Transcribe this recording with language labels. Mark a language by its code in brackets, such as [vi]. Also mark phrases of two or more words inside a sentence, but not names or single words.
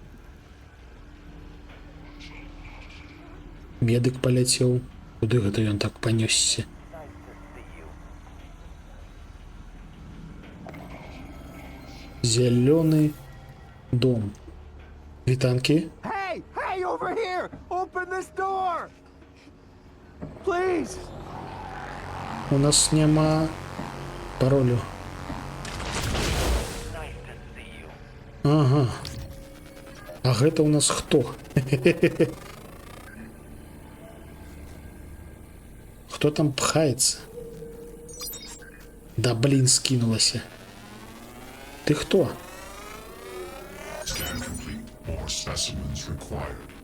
[be] Медык паляцеў. Куды гэта ён так панёсся? Зелёны дом. Вітанкі. [en] Hey, hey, over here! Open this door! Please! [be] У нас няма паролю. Ага. А гэта у нас хто? Хто там пхаецца? Да блин, скинулася. Ты хто? [en] Scan complete. More specimens required.